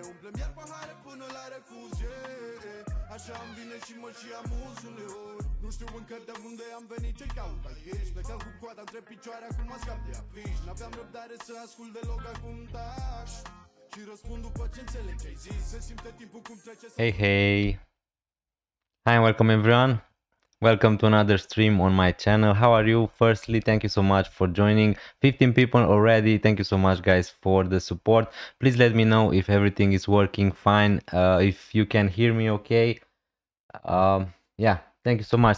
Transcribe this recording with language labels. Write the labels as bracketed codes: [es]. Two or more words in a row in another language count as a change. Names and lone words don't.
[ro] Umplem iar pahare până la refuz, yeah. Așa îmi vine și mă și amuz uneori. Nu știu încă de unde am venit, ce caut aici. Plecam cu coada între picioare, acum mă scap de afiș. N-aveam răbdare să ascult deloc, acum taci și răspund după ce înțeleg ce-ai zis. Se simte timpul cum trece. [en] Hey. Hi and welcome everyone. Welcome to another stream on my channel. How are you? Firstly, thank you so much for joining. 15 people already. Thank you so much guys for the support. Please let me know if everything is working fine. If you can hear me okay. Yeah, thank you so much.